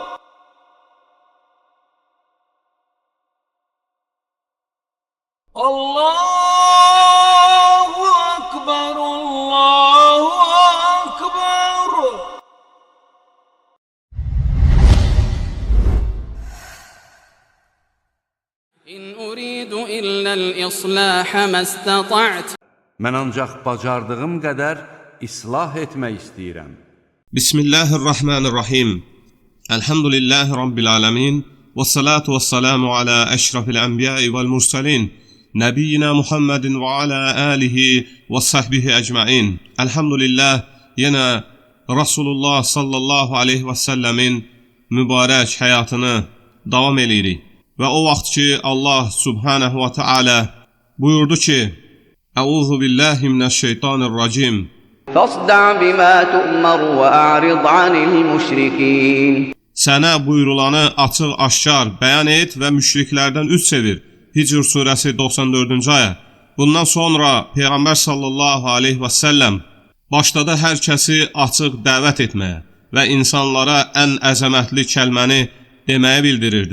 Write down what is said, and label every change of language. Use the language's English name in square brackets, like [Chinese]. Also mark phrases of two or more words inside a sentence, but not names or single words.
[Arabic] الله أكبر، الله أكبر. إن أريد إلا الإصلاح ما استطعت. [Azerbaijani] Mən ancaq bacardığım qədər islah etmək istəyirəm. [Arabic] بسم الله الرحمن الرحيم. الحمد لله رب العالمين. والصلاة والسلام على أشرف الأنبياء والمرسلين. نبينا محمد وعلى آله وصحبه أجمعين. [Azerbaijani] Elhamdülillah, yenə Rasulullah [Arabic] صلى الله عليه وسلم [Azerbaijani] mübarək həyatını davam edirik. Və o vaxt ki, Allah [Arabic] سبحانه وتعالى [Azerbaijani] buyurdu ki, [Arabic] أعوذ بالله من الشيطان الرجيم. فاصدع بما تؤمر وأعرض عن المشركين. [Azerbaijani] Sənə buyurulanı açıq-aşkar bəyan et və müşriklərdən üz çevir. Hicr surəsi 94-cü ayə. Bundan sonra Peyğəmbər [Arabic] صلى الله عليه وسلم [Azerbaijani] başladı hər kəsi açıq dəvət etməyə və insanlara ən əzəmətli kəlməni deməyə bildirirdi.